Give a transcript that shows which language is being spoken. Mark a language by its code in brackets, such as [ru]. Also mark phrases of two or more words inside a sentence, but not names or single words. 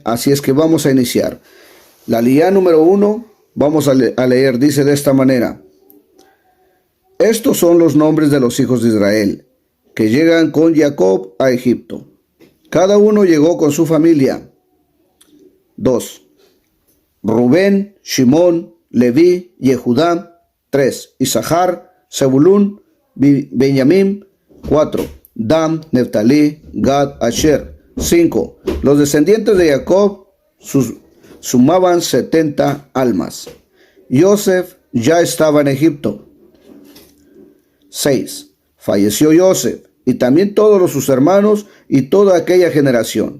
[es] Así es que vamos a iniciar. La aliyá número 1, vamos a leer, dice de esta manera: Estos son los nombres de los hijos de Israel, que llegan con Jacob a Egipto. Cada uno llegó con su familia. 2. Rubén, Shimón, Leví, Yehudá. 3. Isahar, Zebulún, Benjamín. 4. Dan, Neftalí, Gad, Asher. 5. Los descendientes de Jacob sumaban 70 almas. Yosef ya estaba en Egipto. 6. Falleció Yosef y también todos sus hermanos y toda aquella generación.